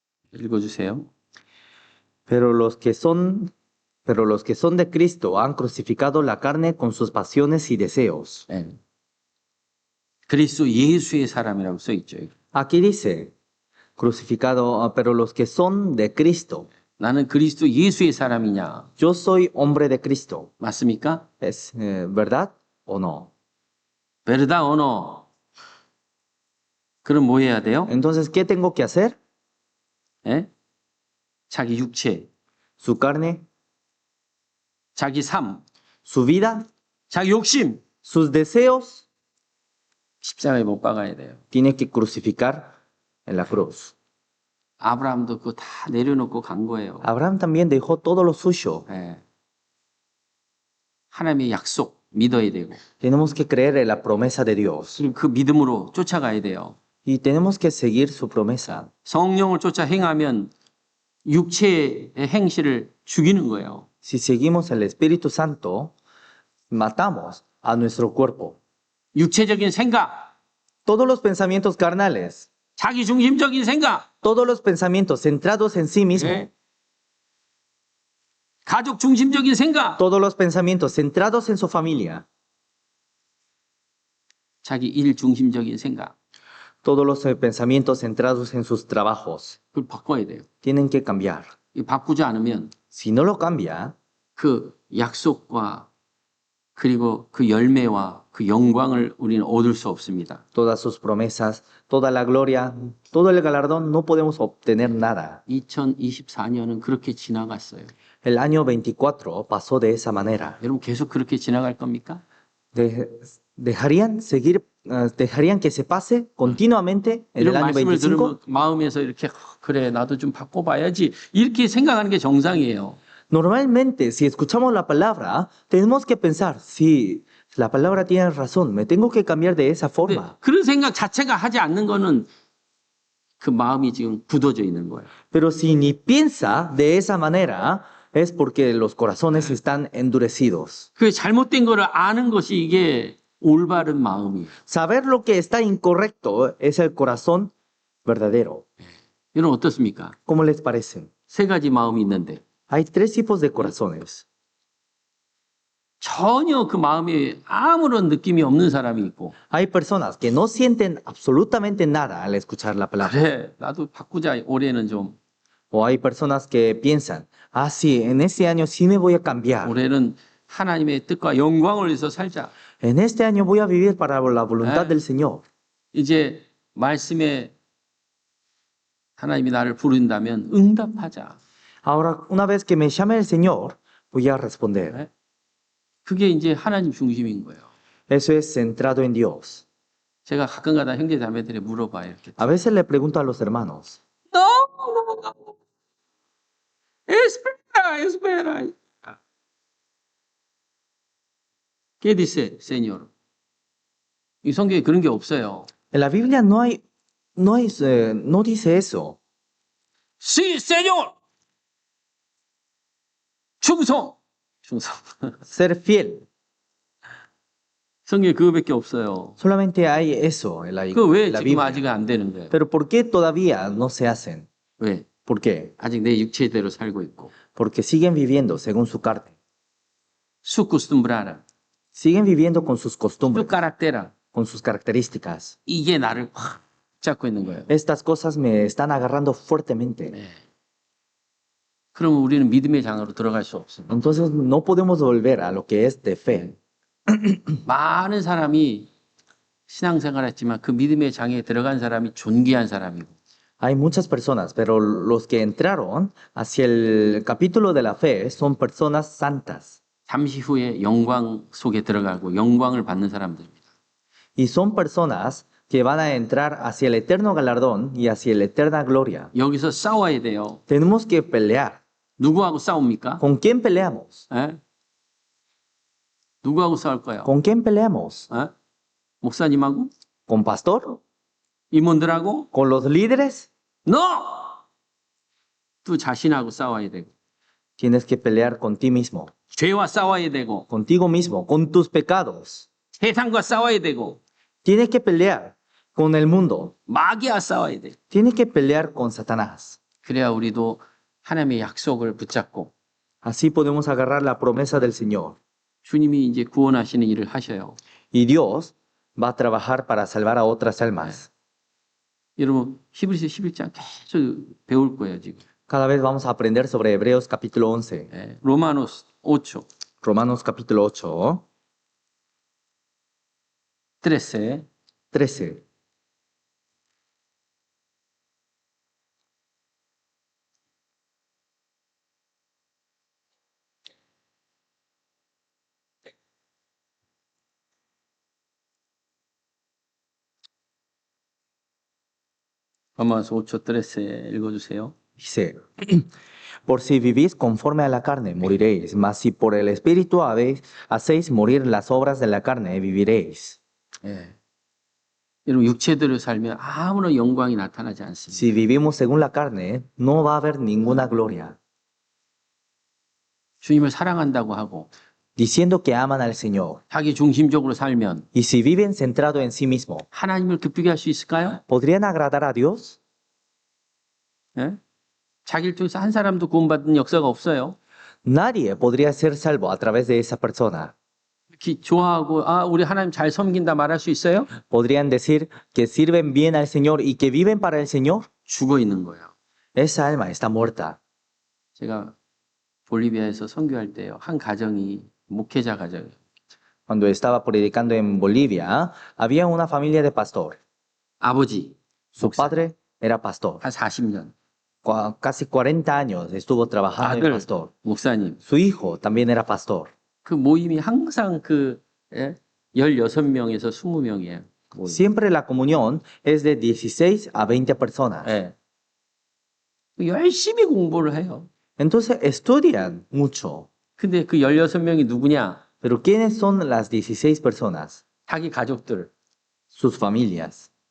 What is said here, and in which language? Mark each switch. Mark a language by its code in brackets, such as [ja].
[ko] 읽어주세요. [es] Pero los que son de Cristo han crucificado la carne con sus pasiones y deseos. [ko] 네. 그리스도 예수의 사람이라고 써 있죠. [es] Aquí dice, crucificado, pero los que son de Cristo. [ko] 나는 그리스도 예수의 사람이냐? [es] Yo soy hombre de Cristo. [ko] 맞습니까? [es] ¿Es verdad o no? verdad o no? [ko] 그럼 뭐 해야 돼요? [es] Entonces, ¿qué tengo que hacer? [ko] 예? 자기 육체, [es] Su carne, [ko] 자기 삶, [es] su vida, [ko] 자기 욕심 [es] sus deseos, [ko] 십자가에 못 박아야 돼요. [es] tiene que crucificar en la cruz. [ko] 아브라함도 그거 다 내려놓고 간 거예요. [es] Abraham también dejó todo lo suyo. [ko] 예. 하나님의 약속 믿어야 되고 [es] Tenemos que creer en la promesa de Dios [ko] 그리고 그 믿음으로 쫓아가야 돼요. [es] y tenemos que seguir su promesa. [ko] 성령을 쫓아 행하면 육체의 행실을 죽이는 거예요. [es] Si seguimos el Espíritu Santo, matamos a nuestro cuerpo. [ko] 육체적인 생각, [es] Todos los pensamientos carnales, [ko] 자기 중심적인 생각, [es] todos los pensamientos centrados en sí mismo, [ko] 예. 가족 중심적인 생각, [es] todos los pensamientos centrados en su familia, [ko] 자기 일 중심적인 생각, [es] todos los pensamientos centrados en sus trabajos, [ko] 그걸 바꿔야 돼요. [es] tienen que cambiar. [ko] 이 바꾸지 않으면 [es] Si no lo cambia, [ko] 그 약속과 그리고 그 열매와 그 영광을 우리는 얻을 수 없습니다. [es] todas sus promesas, toda la gloria, todo el galardón, no podemos obtener nada. [ko] 2024년은 그렇게 지나갔어요. [es] El año 24 pasó de esa manera. [ko] 여러분 계속 그렇게 지나갈 겁니까? [es] ¿Dejarían que se pase continuamente en el [ko] 이런 [es] año [ko] 말씀을 [es] 25? [ko] 들으면 마음에서 이렇게 그래 나도 좀 바꿔봐야지 이렇게 생각하는 게 정상이에요. [es] Normalmente, si escuchamos la palabra, tenemos que pensar, si la palabra tiene razón, me tengo que cambiar de esa [ko] 근데 [es] forma. [ko] 그런 생각 자체가 하지 않는 거는 그 마음이 지금 굳어져 있는 거예요. [es] Pero si ni piensa de esa manera, es porque los corazones están endurecidos. [ko] 그 잘못된 거를 아는 것이 이게 올바른 마음이에요. [es] Saber lo que está incorrecto es el corazón verdadero. [ko] 여러분 어떻습니까? [es] ¿Cómo les parece? [ko] 세 가지 마음이 있는데 [es] Hay tres tipos de corazones. [ko] 전혀 그 마음에 아무런 느낌이 없는 사람이 있고 [es] Hay personas que no sienten absolutamente nada al escuchar la palabra. [ko] 그래 나도 바꾸자 올해는 좀 [es] O hay personas que piensan, ah, sí, en este año sí me voy a cambiar. [ko] 올해는 하나님의 뜻과 영광을 위해서 살자. [es] En este año voy a vivir para la voluntad del Señor. [ko] 이제 말씀에 하나님이 나를 부른다면 응답하자. [es] Ahora, una vez que me llame el Señor, voy a responder. [ko] 네? 그게 이제 하나님 중심인 거예요. [es] Eso es centrado en Dios. [ko] 제가 가끔가다 형제 자매들이 물어봐요. 이렇게. [es] A veces le pregunto a los hermanos, No, no, no. Espera, espera. ¿Qué dice, Señor? [ko] 이 성경에 그런 게 없어요. [es] en la Biblia no dice eso. Sí, Señor. [ko] 충성. 충성. [es] Ser fiel. [ko] 성경에 그거밖에 없어요. [es] Solamente hay eso en la [ko] 그 왜 [es] la [ko] 지금 [es] Biblia. [ko] 아직 안 되는 거예요? [es] Pero ¿por qué todavía no se hacen? [ko] 왜? [es] ¿Por qué? [ko] 아직 내 육체대로 살고 있고. [es] Porque siguen viviendo según su carne. Su costumbrara, Siguen viviendo con sus su costumbres, caractera. con sus características. [ko] 이게 나를 확 잡고 있는 거예요. [es] Estas cosas me están agarrando fuertemente. [ko] 네. 그러면 우리는 믿음의 장으로 들어갈 수 없습니다. [es] Entonces no podemos volver a lo que es de fe. [ko] 많은 사람이 신앙생활 했지만 그 믿음의 장에 들어간 사람이 존귀한 사람이고 [es] Hay muchas personas, pero los que entraron hacia el capítulo de la fe son personas santas [ko] 잠시 후에 영광 속에 들어가고 영광을 받는 사람들입니다. [es] y son personas que van a entrar hacia el eterno galardón y hacia la eterna gloria. [ko] 여기서 싸워야 돼요. [es] Tenemos que pelear. [ko] 누구하고 싸웁니까? [es] ¿Con quién peleamos? [ko] 에? 누구하고 싸울 거예요? [es] ¿Con quién peleamos? [ko] 에? 목사님하고? [es] ¿Con pastor? [ko] 임원들하고? [es] ¿Con los líderes? No! [ko] 또 자신하고 싸워야 되고 [es] Tienes que pelear con ti mismo, [ko] 죄와 싸워야 되고 [es] contigo mismo, con tus pecados. [ko] 세상과 싸워야 되고 [es] Tienes que pelear con el mundo. [ko] 마귀와 싸워야 돼. [es] Tienes que pelear con Satanás. [ko] 그래야 우리도 하나님의 약속을 붙잡고 [es] Así podemos agarrar la promesa del Señor. [ko] 주님이 이제 구원하시는 일을 하셔요. [es] Y Dios va a trabajar para salvar a otras almas. [ko] 여러분 히브리서 11장 계속 배울 거예요 지금. [es] Cada vez vamos a aprender sobre Hebreos capítulo 11, [ko] 예, 로마노스 5초, [es] Romanos capítulo 8, 13. 13. [ko] 로마서 5초 13 읽어주세요. [es] Dice, por si vivís conforme a la carne, moriréis, mas si por el Espíritu hacéis morir las obras de la carne, viviréis. [ko] 예. 여러분 육체대로 살면 아무런 영광이 나타나지 않습니다. [es] Si vivimos según la carne, no va a haber ninguna gloria. [ko] 주님을 사랑한다고 하고 [es] Diciendo que aman al Señor. [ko] 자기 중심적으로 살면 [es] Y si viven centrado en sí mismo, [ko] 하나님을 기쁘게 할 수 있을까요? [es] ¿podrían agradar a Dios? [ko] 예? 자기를 통해서 한 사람도 구원받은 역사가 없어요. [es] Nadie podría ser salvo a través de esa persona. [ko] 좋아하고 우리 하나님 잘 섬긴다 말할 수 있어요? [es] ¿Podrían decir que sirven bien al Señor y que viven para el Señor? [ko] 죽어 있는 거예요. [es] Esa alma está muerta. [ko] 제가 볼리비아에서 선교할 때요. 한 가정이 목회자 가정이에요. [es] Cuando estaba predicando en Bolivia, había una familia de pastor. [ko] 아버지 [es] Su [ko] 목사, [es] padre era pastor. [ko] 한 40년. [es] Casi 40 años estuvo trabajando en [ko] 아들 [es] pastor. [ko] 목사님. [es] Su hijo también era pastor. [ko] 그 모임이 항상 16명에서 20명이에요. [es] Siempre la comunión es de 16 a 20 personas. [ko] 예. 열심히 공부를 해요. [es] Entonces estudian mucho. [ko] 근데 그 16명이 누구냐? [es] Pero ¿quiénes son las 16 personas? [ko] 자기 가족들, [es] Sus familias,